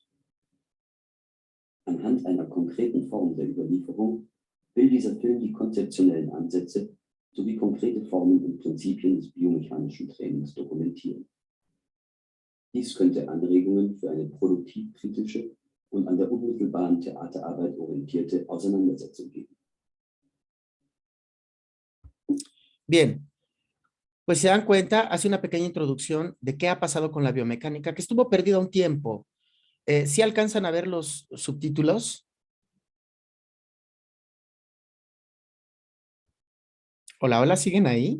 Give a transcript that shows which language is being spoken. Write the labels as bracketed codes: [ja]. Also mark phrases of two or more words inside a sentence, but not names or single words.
[de] Anhand einer konkreten Form der Überlieferung will dieser Film die konzeptionellen Ansätze sowie konkrete Formen und Prinzipien des biomechanischen Trainings dokumentieren. Dies könnte Anregungen für eine produktivkritische und an der unmittelbaren Theaterarbeit orientierte Auseinandersetzung geben. [es] Bien, pues se dan cuenta, hace una pequeña introducción de qué ha pasado con la biomecánica, que estuvo perdida un tiempo. ¿Sí alcanzan a ver los subtítulos? Hola, hola, ¿siguen ahí?